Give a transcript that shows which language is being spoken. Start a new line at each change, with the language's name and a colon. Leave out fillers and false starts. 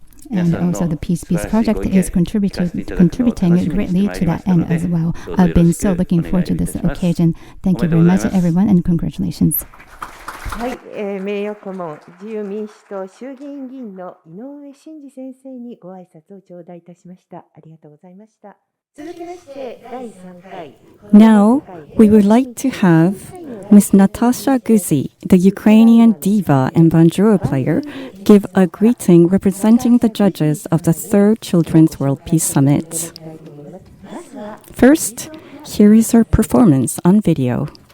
English: And also the Peace Project is contributing greatly to that end as well. I've been so looking forward to this occasion. Thank you very much, everyone, and congratulations.
Japanese: はい、名誉顧問自由民主党衆議院議員の井上真司先生にご挨拶を頂戴いたしました。ありがとうございました。続きまして第3回
English: Now, we would like to have Ms. Natasha Guzy, the Ukrainian diva and banjo player, give a greeting representing the judges of the 3rd Children's World Peace Summit. First, here is her performance on video.